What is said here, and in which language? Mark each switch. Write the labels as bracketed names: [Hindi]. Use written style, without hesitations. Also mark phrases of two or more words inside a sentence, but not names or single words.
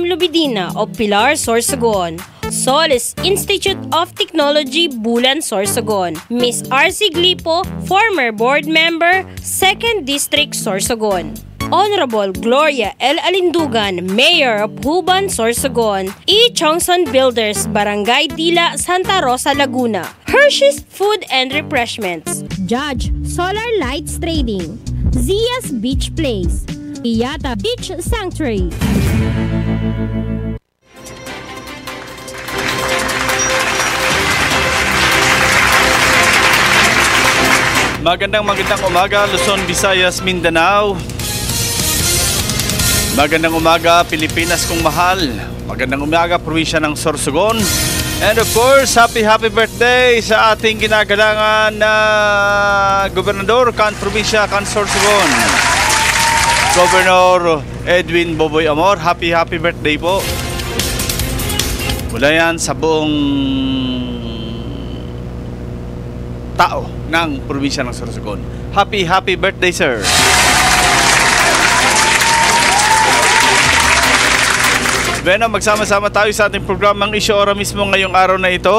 [English] Lubidina of Pilar, Sorsogon, Solis Institute of Technology, Bulan, Sorsogon, Miss R.C. Glipo, former board member, 2nd District, Sorsogon, Honorable Gloria L. Alindugan, Mayor of Huban, Sorsogon, E. Chongson Builders, Barangay Dila, Santa Rosa, Laguna, Hershey's Food and Refreshments, Judge Solar Lights Trading, Zia's Beach Place, Iyata Beach Sanctuary. [Filipino] Magandang umaga, Luzon, Visayas, Mindanao. Magandang umaga, Pilipinas kong mahal. Magandang umaga, probinsya ng Sorsogon. [English] And of course, happy birthday [Filipino] sa ating ginagalangan na Gobernador kan Probinsya kan Sorsogon, Governor Edwin Boboy Amor. [English] Happy birthday po. [Filipino] Mula yan sa buong tao ng probinsya ng Sorsogon. [English] Happy birthday, sir. [Filipino] Bueno, magsama-sama tayo sa ating programang Issue Ora mismo ngayong araw na ito.